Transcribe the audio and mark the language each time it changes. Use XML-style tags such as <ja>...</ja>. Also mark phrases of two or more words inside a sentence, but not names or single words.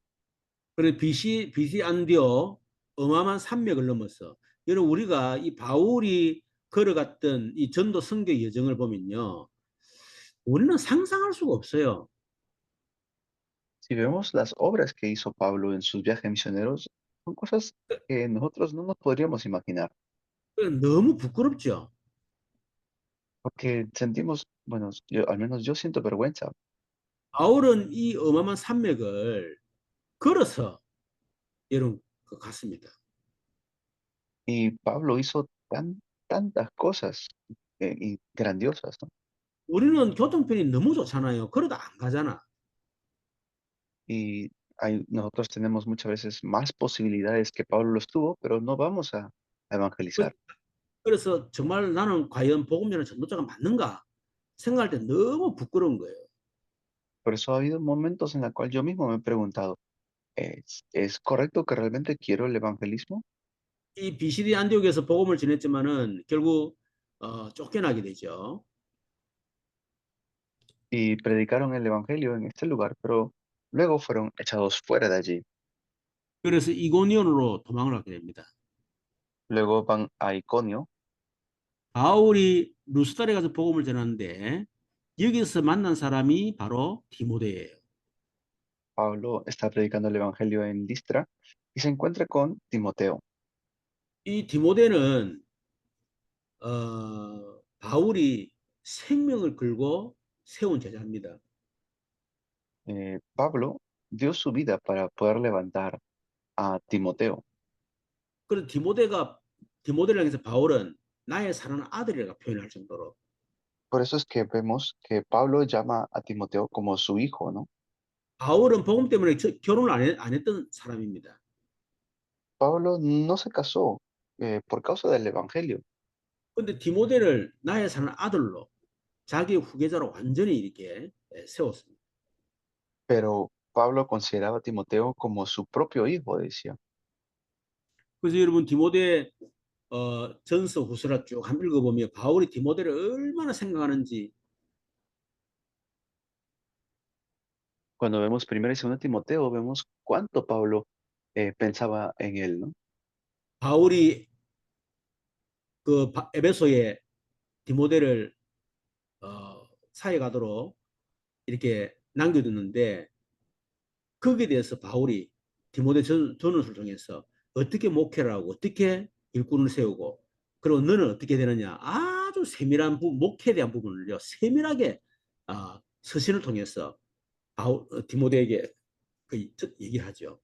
<ko>그래서 BC 안디오 어마어마한 산맥을 넘어서 여러분 우리가 이 바울이 걸어갔던 이 전도 선교 여정을 보면요. 우리는 상상할 수가 없어요.</ko> <es>Si vemos las obras que hizo Pablo en sus viajes misioneros, son cosas que nosotros no nos podríamos imaginar,</es> <ko>너무 부끄럽죠.</ko> <es>porque sentimos, bueno, al menos yo siento vergüenza.</es> <ko>바울은 이 어마어마한 산맥을 걸어서 여러분 갔습니다.</ko> <es>Y Pablo hizo tantas cosas y grandiosas, ¿no?</es> <ko>우리는 교통편이 너무 좋잖아요. 그러다 안 가잖아.</ko> <es>Y nosotros tenemos muchas veces más posibilidades que Pablo los tuvo, pero no vamos a evangelizar.</es> <ko>그래서 정말 나는 과연 복음 전하는 전도자가 맞는가 생각할 때 너무 부끄러운 거예요.</ko> <es>Por eso ha habido momentos en los cuales yo mismo me he preguntado, ¿es correcto que realmente quiero el evangelismo?</es> <ko>이 비시디 안디옥에서 복음을 전했지만은 결국 쫓겨나게 되죠.</ko> <es>Y predicaron el evangelio en este lugar, pero luego fueron echados fuera de allí.</es> <ko>그래서 이고니온으로 도망을 하게 됩니다.</ko> <es>Luego van a Iconio.</es> <ko>바울이 루스달에 가서 복음을 전하는데 여기서 만난 사람이 바로 디모데예요.</ko> <es>Pablo está predicando el evangelio en Listra y se encuentra con Timoteo.</es> <ko>이 디모데는 바울이 생명을 걸고 세운 제자입니다.</ko> <es>Pablo dio su vida para poder levantar a Timoteo.</es> <ko>그래서 디모데를 향해서 바울은 나의 사랑하는 아들이라고 표현할 정도로</ko> <es>Por eso es que vemos que Pablo llama a Timoteo como su hijo, ¿no?</es> <ko>바울은 복음 때문에 결혼을 안 했던 사람입니다.</ko> <es>Pablo no se casó por causa del evangelio,</es> <ko>근데 디모데를 나의 사랑하는 아들로 자기 후계자로 완전히 이렇게 세웠습니다.</ko> <es>pero Pablo consideraba a Timoteo como su propio hijo, decía.</es> <ko>그래서 여러분 디모데 전서 후서라 쭉 한번 읽어보면 바울이 디모데를 얼마나 생각하는지</ko> <es>Cuando vemos primero y segundo Timoteo, vemos cuánto Pablo pensaba en él, ¿no?</es> <ko>바울이 에베소에 디모데를 사회 가도록 이렇게 남겨두는데 거기에 대해서 바울이 디모데 전후를 통해서 어떻게 목회를 하고 어떻게 일꾼을 세우고 그리고 너는 어떻게 되느냐 아주 세밀한 목회에 대한 부분을요 세밀하게 서신을 통해서 디모데에게 얘기를 하죠.</ko>